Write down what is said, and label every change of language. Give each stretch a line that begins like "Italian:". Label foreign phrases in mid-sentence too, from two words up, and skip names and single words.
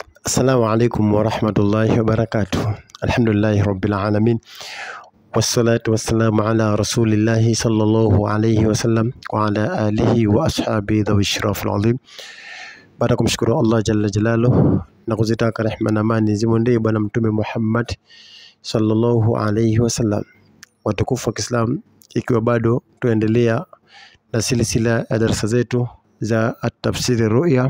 Arabic: السلام عليكم ورحمة الله وبركاته. الحمد لله رب العالمين. والصلاة والسلام على رسول الله صلى الله عليه وسلم وعلى آله وأصحابه ذوي الشرف العظيم.
Swahili: Baada kumshukuru Allah
Arabic: جل جلاله
Swahili: na kuzitaka rehema na amani zimwendee bwana mtume Muhammad
Arabic: صلى الله عليه وسلم.
Swahili: Watukufu wa Kiislam, ikiwa bado tuendelea na silsila ya darasa zetu za
Arabic: التفسير رؤيا.